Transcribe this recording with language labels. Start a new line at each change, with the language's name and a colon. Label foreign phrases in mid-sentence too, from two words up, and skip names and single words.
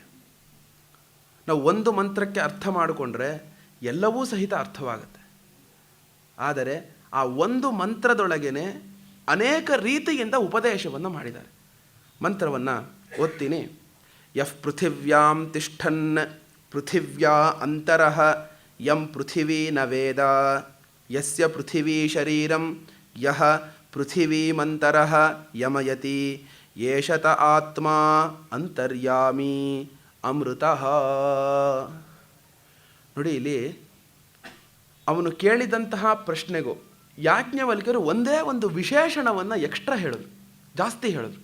Kannada: ನಾವು ಒಂದು ಮಂತ್ರಕ್ಕೆ ಅರ್ಥ ಮಾಡಿಕೊಂಡ್ರೆ ಎಲ್ಲವೂ ಸಹಿತ ಅರ್ಥವಾಗುತ್ತೆ. ಆದರೆ ಆ ಒಂದು ಮಂತ್ರದೊಳಗೇನೆ ಅನೇಕ ರೀತಿಯಿಂದ ಉಪದೇಶವನ್ನು ಮಾಡಿದ್ದಾರೆ. ಮಂತ್ರವನ್ನು ಓದ್ತೀನಿ.
Sanskrit: ಯಃ ಪೃಥಿವ್ಯಾಂ ತಿಷ್ಠನ್ ಪೃಥಿವ್ಯಾ ಅಂತರಃ ಯಂ ಪೃಥಿವೀ ನ ವೇದ ಯಸ್ಯ ಪೃಥಿವೀ ಶರೀರಂ ಯಃ ಪೃಥಿವೀಮಂತರಃ ಯಮಯತಿ ಯೇಷತ ಆತ್ಮ ಅಂತರ್ಯಾಮಿ ಅಮೃತಃ.
Kannada: ನೋಡಿ, ಇಲ್ಲಿ ಅವನು ಕೇಳಿದಂತಹ ಪ್ರಶ್ನೆಗೂ ಯಾಜ್ಞವಲ್ಕ್ಯರು ಒಂದೇ ಒಂದು ವಿಶೇಷಣವನ್ನು ಎಕ್ಸ್ಟ್ರಾ ಹೇಳಿದ್ರು, ಜಾಸ್ತಿ ಹೇಳಿದ್ರು.